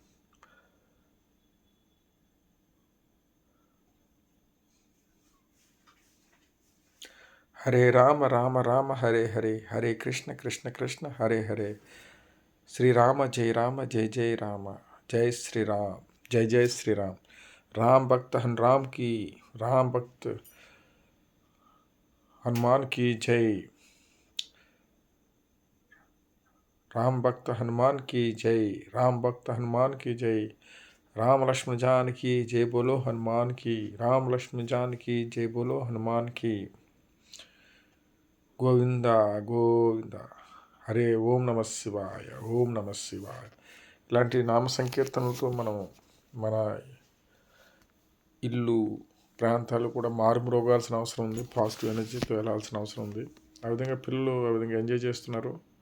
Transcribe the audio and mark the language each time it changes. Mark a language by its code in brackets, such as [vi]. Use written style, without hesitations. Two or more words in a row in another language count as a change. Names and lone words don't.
[sa] హరే రామ రామ రామ హరే హరే, హరే కృష్ణ కృష్ణ కృష్ణ హరే హరే, శ్రీరామ జయ జయ రామ, జై శ్రీరామ్, జై జై శ్రీరామ్. [hi] राम भक्त राम की, राम भक्त हनुमान की जय, राम भक्त हनुमान की जय, राम भक्त हनुमान की जय, राम लक्ष्मण जान की जय बोलो हनुमान की, राम लक्ष्मण जान की जय बोलो हनुमान की. [sa] గోవింద గోవింద, హరే ఓం నమ శివాయ, ఓం నమ శివాయ. [te] ఇలాంటి నామ సంకీర్తనలతో మనం మన ఇల్లు ప్రాంతాలు కూడా మారుమ్రోగాల్సిన అవసరం ఉంది. [en] positive energy [te] వెళ్ళాల్సిన అవసరం ఉంది. ఆ విధంగా పిల్లలు ఆ విధంగా ఎంజాయ్ చేస్తున్నారు.